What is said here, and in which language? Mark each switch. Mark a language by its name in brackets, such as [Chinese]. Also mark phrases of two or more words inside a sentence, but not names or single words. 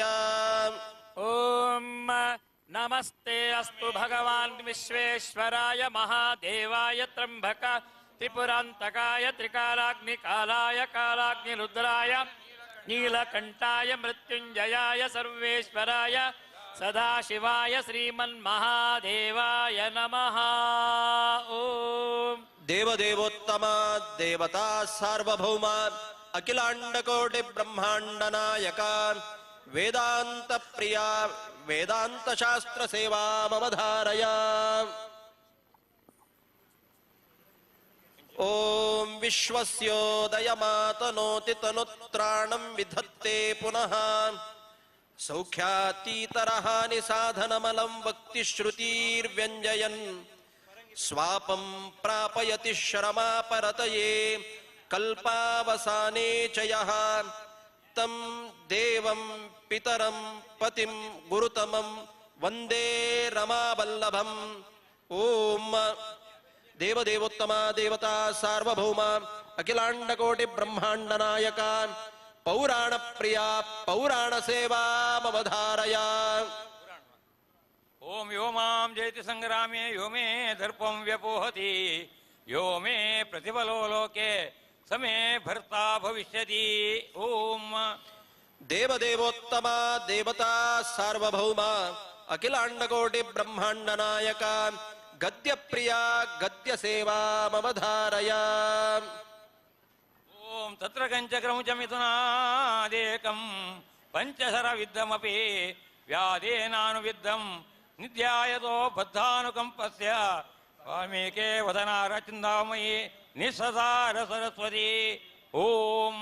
[Sanskrit] ಓಂ ನಮಸ್ತೆ ಅಸ್ತು ಭಗವಾನ್ ವಿಶ್ವೇಶ್ವರಾಯ ಮಹಾದೇವಾಯ ತ್ರಂಬಕ ತ್ರಿಪುರಾಂತಕಾಯ ತ್ರಿಕಾಲಾಗ್ನಿಕಾಲಾಯ ಕಾಲಾಗ್ನಿರುದ್ರಾಯ ನೀಲಕಂಠಾಯ ಮೃತ್ಯುಂಜಯಾಯ ಸರ್ವೇಶ್ವರಾಯ ಸದಾಶಿವಾಯ ಶ್ರೀಮನ್ಮಹಾದೇವಾಯ ನಮಃ ಓಂ ದೇವದೇವೋತ್ತಮ ದೇವತಾ ಸಾರ್ವಭೌಮ ಅಖಿಲಾಂಡಕೋಟಿ ಬ್ರಹ್ಮಾಂಡ ನಾಯಕ ವೇದಾಂತ ಪ್ರಿಯ ವೇದಾಂತ ಶಾಸ್ತ್ರ ಸೇವಾ ಮಮ ಧಾರಯ ಓಂ ವಿಶ್ವಸ್ಯೋದಯ ಮಾತನೋತಿ ತನುತ್ರಾಣಂ ವಿಧತ್ತೆ ಪುನಃ ಸೌಖ್ಯಾತೀತರಹಾನಿ ಸಾಧನಮಲಂ ವಕ್ತಿ ಶ್ರುತಿರ್ವ್ಯಂಜಯನ್ ಸ್ವಾಪಂ ಪ್ರಾಪಯತಿ ಶ್ರಮಾಪರತಯೇ ಕಲ್ಪಾವಸಾನೇ ಚ ಯಃ ತಂ ದೇವಂ ಪಿತರಂ ಪತಿಂ ಗುರುತಮಂ ವಂದೇ ರಮಾವಲ್ಲಭಂ ಓಂ ದೇವದೇವೋತ್ತಮ ದೇವತಾ ಸಾರ್ವಭೌಮ ಅಖಿಲಾಂಡಕೋಟಿ ಬ್ರಹ್ಮಾಂಡ ನಾಯಕ ಪೌರಾಣ ಪ್ರಿಯ ಪೌರಾಣ ಸೇವಾ ಮಮ ಧಾರಯ ಓಂ ಯೋ ಮಾಂ ಜಯತಿ ಸಂಗ್ರಾಮೇ ಯೋ ಮೇ ದರ್ಪಂ ವ್ಯಪೋಹತಿ ಯೋ ಮೇ ಪ್ರತಿಫಲೋ ಲೋಕೆ ಸಮೇ ಭರ್ತಾ ಭವಿಷ್ಯತಿ ಓಂ ದೇವದೇವೋತ್ತಮ ದೇವತಾ ಸಾರ್ವಭೌಮ ಅಖಿಲಾಂಡಕೋಟಿ ಬ್ರಹ್ಮಾಂಡ ನಾಯಕ ಗದ್ಯ ಪ್ರಿಯ ಗದ್ಯ ಸೇವಾ ಮಮ ಧಾರಯ ಓಂ ತತ್ರ ಕಂಚಕ್ರಮುಚ ಮಿಥುನಾದೇಕಂ ಪಂಚಸರ ವಿದ್ಧಮಪಿ ವ್ಯಾಧೇನಾನುವಿದ್ಧಂ ನಿಧ್ಯಾಯತೋ ಬದ್ಧಾನುಕಂಪಸ್ಯ ವಾಲ್ಮೀಕೆ ವದನಾರ ಚಿಂತಾಮಯಿ ನಿಸ್ಸಸಾರ ಸರಸ್ವತಿ ಓಂ